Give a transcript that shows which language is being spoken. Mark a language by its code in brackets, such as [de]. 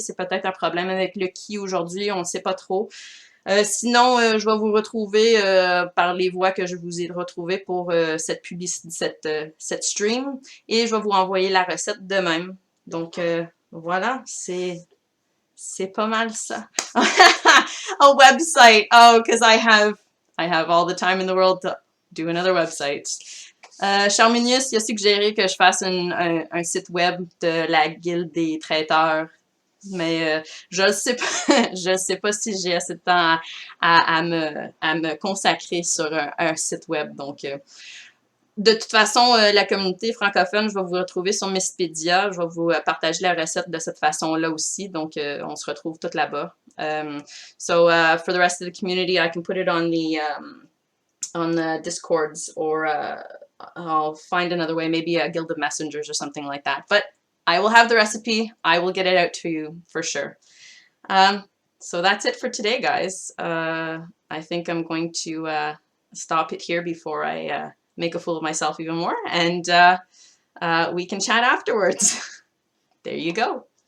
[fr] C'est peut-être un problème avec le key aujourd'hui, on ne sait pas trop. Sinon, je vais vous retrouver par les voies que je vous ai retrouvées pour cette publicité, cette stream, et je vais vous envoyer la recette de même. Donc voilà, c'est pas mal ça. [en] A website. Oh, because I have all the time in the world to do another website. [fr] Charminius, il a suggéré que je fasse un site web de la Guilde des traiteurs. Mais je ne sais pas, je sais pas si j'ai assez de temps à me consacrer sur un site web. Donc, de toute façon, la communauté francophone, je vais vous retrouver sur Mistpedia. Je vais vous partager la recette de cette façon-là aussi. Donc, on se retrouve toutes là-bas. [en] So, for the rest of the community, I can put it on the Discords, or I'll find another way, maybe a Guild of Messengers or something like that. But I will have the recipe. I will get it out to you for sure. So that's it for today, guys. I think I'm going to stop it here before I make a fool of myself even more, and we can chat afterwards. There you go.